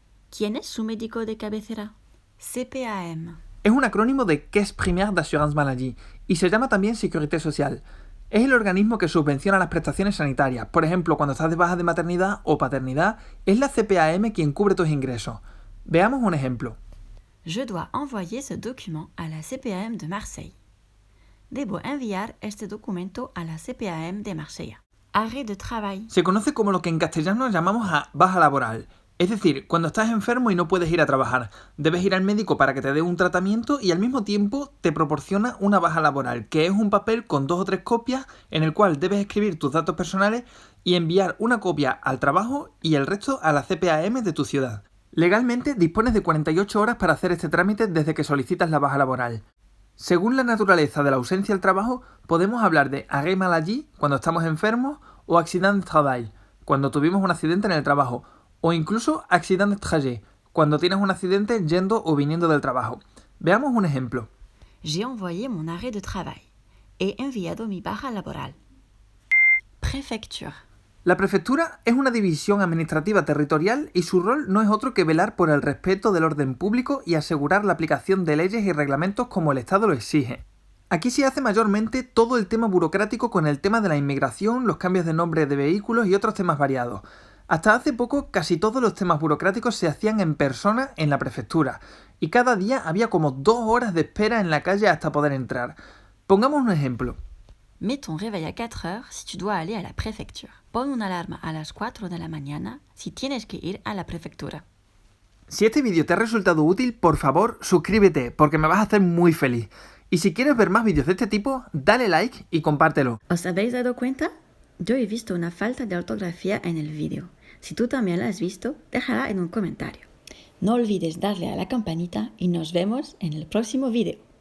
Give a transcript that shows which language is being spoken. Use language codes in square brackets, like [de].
[es] ¿Quién es su médico de cabecera? [fr] CPAM. [es] Es un acrónimo de Caisse Primaire d'Assurance Maladie y se llama también Sécurité Sociale. Es el organismo que subvenciona las prestaciones sanitarias. Por ejemplo, cuando estás de baja de maternidad o paternidad, es la CPAM quien cubre tus ingresos. Veamos un ejemplo. [fr] Je dois envoyer ce document à la CPAM de Marseille. [es] Debo enviar este documento a la CPAM de Marsella. [fr] Arrêt de travail. [es] Se conoce como lo que en castellano llamamos a baja laboral. Es decir, cuando estás enfermo y no puedes ir a trabajar, debes ir al médico para que te dé un tratamiento y al mismo tiempo te proporciona una baja laboral, que es un papel con 2 o 3 copias en el cual debes escribir tus datos personales y enviar una copia al trabajo y el resto a la CPAM de tu ciudad. Legalmente dispones de 48 horas para hacer este trámite desde que solicitas la baja laboral. Según la naturaleza de la ausencia al trabajo, podemos hablar de arrêt maladie cuando estamos enfermos o accident de travail cuando tuvimos un accidente en el trabajo o incluso accident de trajet cuando tienes un accidente yendo o viniendo del trabajo. Veamos un ejemplo. [fr] J'ai envoyé mon arrêt de travail. [es] He enviado mi baja laboral. [fr] Préfecture. [es] La prefectura es una división administrativa territorial y su rol no es otro que velar por el respeto del orden público y asegurar la aplicación de leyes y reglamentos como el Estado lo exige. Aquí se hace mayormente todo el tema burocrático con el tema de la inmigración, los cambios de nombre de vehículos y otros temas variados. Hasta hace poco casi todos los temas burocráticos se hacían en persona en la prefectura y cada día había como 2 horas de espera en la calle hasta poder entrar. Pongamos un ejemplo. [fr] Mets ton réveil à 4 heures si tu dois aller à la préfecture. [es] Pon una alarma a las 4 de la mañana si tienes que ir a la prefectura. Si este vídeo te ha resultado útil, por favor, suscríbete porque me vas a hacer muy feliz. Y si quieres ver más vídeos de este tipo, dale like y compártelo. ¿Os habéis dado cuenta? Yo he visto una falta de ortografía en el vídeo. Si tú también la has visto, déjala en un comentario. No olvides darle a la campanita y nos vemos en el próximo vídeo.